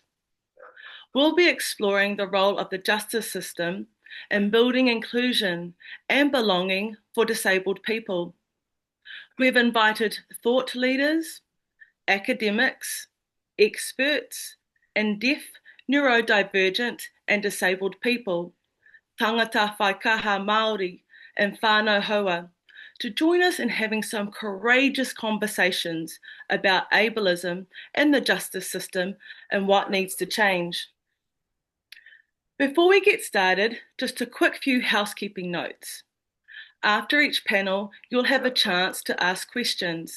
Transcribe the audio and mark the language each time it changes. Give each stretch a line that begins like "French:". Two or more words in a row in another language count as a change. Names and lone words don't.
English: We'll be exploring the role of the justice system in building inclusion and belonging for disabled people. We've invited thought leaders, academics, experts in deaf, neurodivergent and disabled people,
Māori: tangata whaikaha Māori and whānau hoa,
English: to join us in having some courageous conversations about ableism and the justice system and what needs to change. Before we get started, just a quick few housekeeping notes. After each panel, you'll have a chance to ask questions.